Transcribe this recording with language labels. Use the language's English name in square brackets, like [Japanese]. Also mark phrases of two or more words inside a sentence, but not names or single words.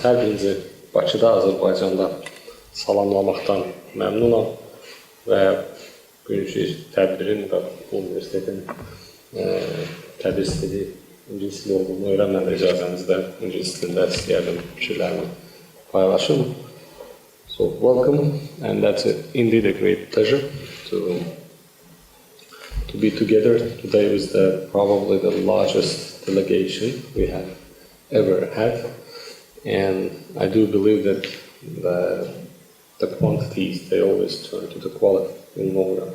[Azerbaijani] Hər birinizi Bakıda, Azərbaycanda salamlamaqdan məmnunam və bugünkü tədbirin və universitetin tədris dili İngilis dili olduğunu öyrənmədə icazənizlə İngilis dilində istəyərdim fikirlərimi paylaşım. [English] So welcome, and that's indeed a great pleasure to be together today with probably the largest delegation we have ever had, and I do believe that the quantities, they always turn to the quality in the long run.